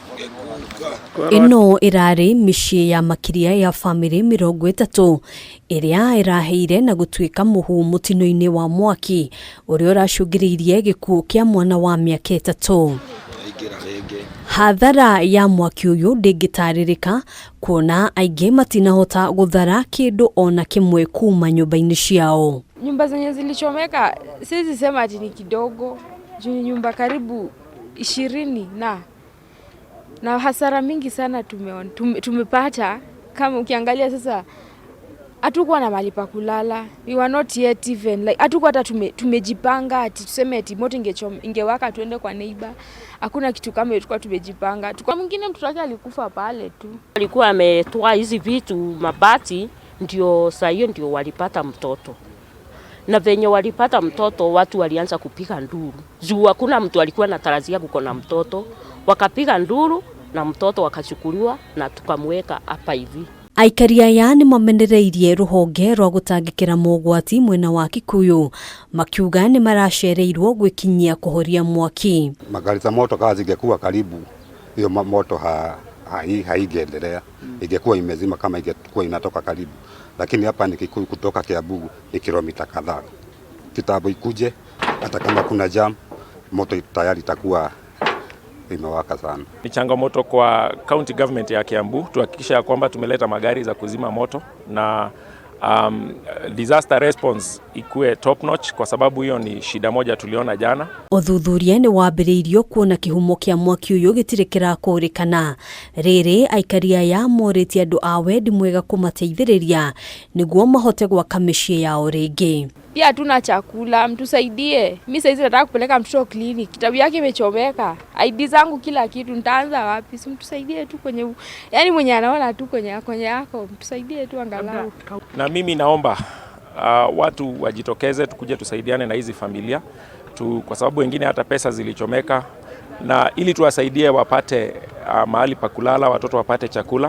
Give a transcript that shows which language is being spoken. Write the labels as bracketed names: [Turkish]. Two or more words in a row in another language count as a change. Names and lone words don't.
[Kikuyu] Ino irari miciĩ ya makiria ya family mirongo itatu iria iraheire na gutuika muhu mutino-ini wa mwaki uria uracungiririe gikuũ kia mwana wa miaka 3. Hathara ya mwaki uyu ndingitaririka kuona aingi matinahota guthara kindu ona kimwe kuma nyumba-ini ciao. [Swahili] Nyumba zenye zilichomeka siwezi sema ati ni kidogo, juu nyumba karibu 20 na hasara mingi sana tumepata. Kama ukiangalia sasa hatukuwa na mahali pa kulala, [English] we were not yet even like [Swahili] hatukuwa hata tumejipanga ati tuseme ati moto ingewaka tuende kwa neighbor. Hakuna kitu kama tulikuwa tumejipanga. Kwa mwingine mtoto wake alikufa pale tu. Alikuwa ametoa hizi vitu mabati, ndio saa hiyo ndio walipata mtoto. Na venye walipata mtoto watu walianza kupiga nduru. Juu hakuna mtu alikuwa anatarajia kuko na mtoto. Wakapiga nduru na mtoto wakachukuliwa na tukamweka hapa hivi. [Kikuyu] Aikari aya ni mamenereirie ruhonge rwa gutangikira mogwati mwena wa Kikuyu makiuga ni maracereirwo gwikinyia kuhoria mwaki. [Swahili] Magari za moto kazi zingekuwa karibu, hiyo moto haigendelea, ingekuwa imezima kama ingekuwa inatoka karibu. Lakini hapa ni Kikuyu kutoka Kiambu ni kilomita kadhaa. Kitambo ikuje hata kama kuna jam moto tayari itakuwa imewaka sana. Ni changamoto kwa [English] county government [Swahili] ya Kiambu tuhakikisha kwamba tumeleta magari za kuzima moto na [English] disaster response [Swahili] ikue [English] top notch, [Swahili] kwa sababu hiyo ni shida moja tuliona jana. [Kikuyu] Uthuthuria ni wambiriirio kuona kihumo kia mwaki uyu gitiri kirakurikana. Reri aikari aya moritie andu a wendi mwega kumateithiriria niguo mahote gwaka miciĩ yao ringi. [Swahili] Pia hatuna chakula, mtusaidie. Mimi sasa nataka kupeleka mtoto clinic. Kitabu yake imechomeka. ID zangu kila kitu, nitaanza wapi? Si mtusaidie tu kwenye yani mwenye anaona tu kwenye yako, mtusaidie tu angalau. Na mimi naomba watu wajitokeze tukuje tusaidiane na hizi familia kwa sababu wengine hata pesa zilichomeka, na ili tuwasaidie wapate mahali pa kulala, watoto wapate chakula.